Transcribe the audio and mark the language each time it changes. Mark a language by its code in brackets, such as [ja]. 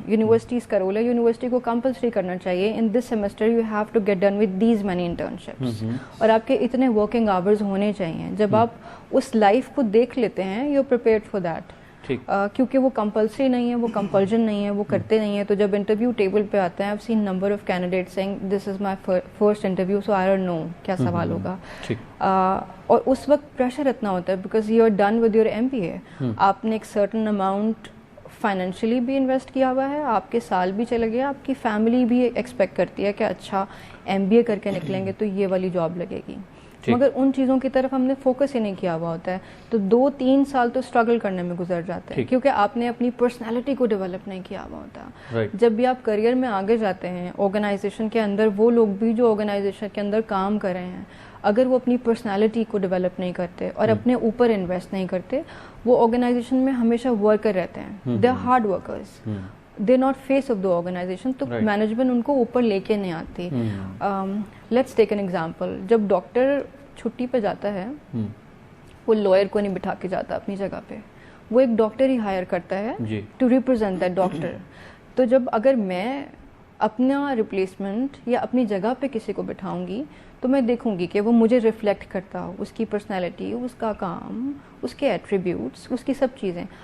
[ur] Universities کا role ہے, university کو کمپلسری کرنا چاہیے [en] in this semester you have to get done with these many internships, [ur] اور آپ کے اتنے ورکنگ آورز ہونے چاہیے. جب آپ اس لائف کو دیکھ لیتے ہیں [en] you prepared for that, [ur] کیونکہ وہ کمپلسری نہیں ہے, وہ کمپلجن نہیں ہے, وہ کرتے نہیں ہیں. تو جب انٹرویو ٹیبل پہ آتے ہیں, [en] I've seen number of candidates saying this is my first interview so I don't know [ur] کیا سوال ہوگا. اور اس وقت پریشر اتنا ہوتا ہے [en] because you are done with your MBA. [ur] آپ نے ایک certain amount فائنینشلی بھی انویسٹ کیا ہوا ہے, آپ کے سال بھی چلے گئے, آپ کی فیملی بھی ایکسپیکٹ کرتی ہے کہ اچھا MBA کر کے نکلیں گے تو یہ والی جاب لگے گی. مگر ان چیزوں کی طرف ہم نے فوکس ہی نہیں کیا ہوا ہوتا ہے, تو 2-3 سال تو اسٹرگل کرنے میں گزر جاتے ہیں کیونکہ آپ نے اپنی پرسنالٹی کو ڈیولپ نہیں کیا ہوا ہوتا. جب بھی آپ کریئر میں آگے جاتے ہیں آرگنائزیشن کے اندر, وہ لوگ بھی جو آرگنائزیشن کے اندر کام کر رہے ہیں, اگر وہ اپنی پرسنالٹی کو ڈیولپ نہیں کرتے اور اپنے اوپر انویسٹ نہیں کرتے, وہ آرگنائزیشن میں ہمیشہ ورکر رہتے ہیں. [en] They are hard workers, they not face of the organisation. [ur] تو مینجمنٹ ان کو اوپر لے کے نہیں آتی. [en] let's take an example, [ur] جب ڈاکٹر چھٹی پہ جاتا ہے, وہ لائر کو نہیں بٹھا کے جاتا اپنی جگہ پہ, وہ ایک ڈاکٹر ہی ہائر کرتا ہے [en] To represent that doctor. [ur] تو جب اگر میں اپنا ریپلیسمنٹ یا اپنی جگہ پہ کسی کو بٹھاؤں گی تو میں دیکھوں گی کہ وہ مجھے ریفلیکٹ کرتا ہو, اس کی پرسنالٹی, اس کا کام, اس کے ایٹریبیوٹس, اس کی سب چیزیں.